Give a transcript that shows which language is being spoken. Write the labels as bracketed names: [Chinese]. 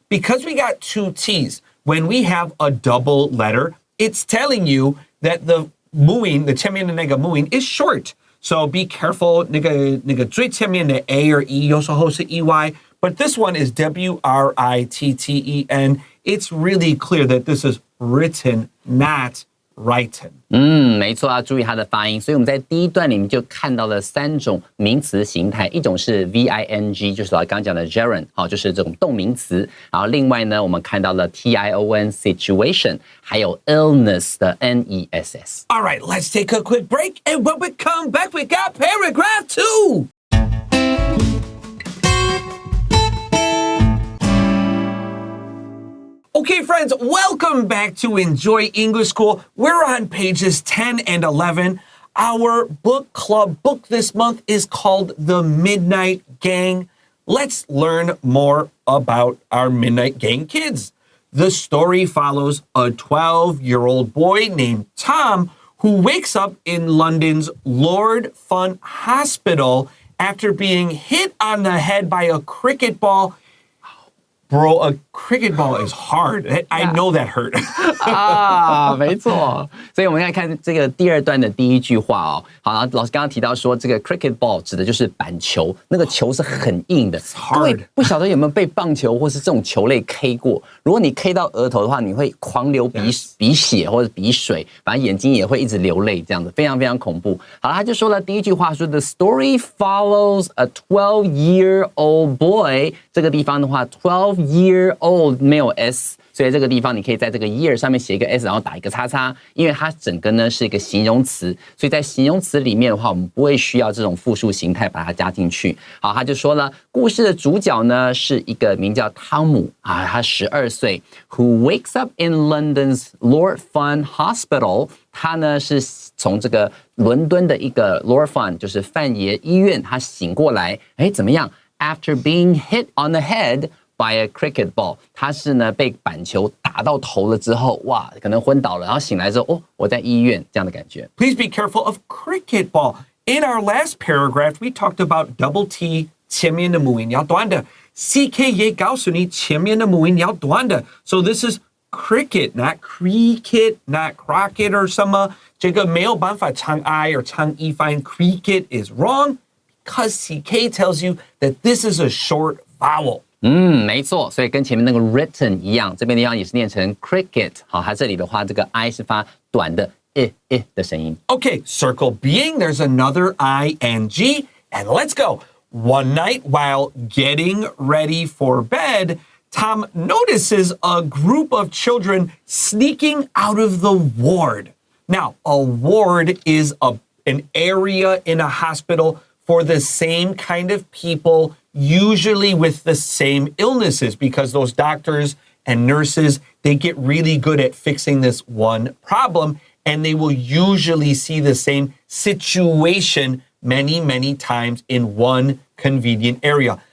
[English] Because we got two T's. When we have a double letter, it's telling you that the 母音, the [Chinese] 前面的那个母音 [English] is short. So be careful. [Chinese] 那个最前面的 [English] A or E [Chinese] 有时候是 [English] EY, but this one is W-R-I-T-T-E-N. It's really clear that this is written, not written. [Chinese] 没错，要注意它的发音。所以我们在第一段里面就看到了3种名词形态，一种是 V-I-N-G， 就是刚刚讲的 gerund， 就是这种动名词。然后另外呢，我们看到了 T-I-O-N situation， 还有 illness 的 N-E-S-S。 [English] All right, let's take a quick break. And when we come back, we got paragraph 2. Okay, friends, welcome back to Enjoy English School. We're on pages 10 and 11. Our book club book this month is called The Midnight Gang. Let's learn more about our Midnight Gang kids. The story follows a 12-year-old boy named Tom who wakes up in London's Lord Fun Hospital after being hit on the head by a cricket ball. Bro, a cricket ball is hard. I know that hurt. [Chinese] 没错。所以我们来看这个第二段的第一句话哦。好，老师刚刚提到说，这个 cricket ball 指的就是板球，那个球是很硬的。各位不晓得有没有被棒球或是这种球类 K 过？如果你 K 到额头的话，你会狂流鼻血或者鼻水，反正眼睛也会一直流泪，这样子非常非常恐怖。好了，他就说了第一句话说 ， [English] The story follows a 12-year-old boy。 [Chinese] 这个地方的话 ，12-year-old 没有 s。所以这个地方你可以在这个 year 上面写一个 s， 然后打一个叉叉，因为它整个呢是一个形容词，所以在形容词里面的话，我们不会需要这种复数形态把它加进去。好，他就说了，故事的主角呢是一个名叫汤姆啊，他12岁 ， [English] who wakes up in London's Lord Fun Hospital。 [Chinese] 他呢是从这个伦敦的一个 Lord Fun， 就是范爷医院，他醒过来，怎么样 ？ [English] After being hit on the head。by a cricket ball， [Chinese] 他是呢被板球打到头了之后，哇，可能昏倒了，然后醒来之后，哦，我在医院这样的感觉。 [English] Please be careful of cricket ball. In our last paragraph, we talked about double T [Chinese] 前面的母音要短的 [English] ，CK 也告诉你前面的母音要短的 ，so this is cricket, not cricket, not crockett or [Chinese] 什么，这个没有办法唱 I 或唱 E 发音 [English] cricket is wrong because CK tells you that this is a short vowel. [Chinese] 没错，所以跟前面那个 written 一样，这边地方也是念成 cricket。好，它这里的话，这个 I 是发短的的声音。 [English] Okay, circle being, there's another ing, and let's go. One night while getting ready for bed, Tom notices a group of children sneaking out of the ward. Now, a ward is an area in a hospital for the same kind of people, usually with the same illnesses, because those doctors and nurses, they get really good at fixing this one problem, and they will usually see the same situation many, many times in one convenient area.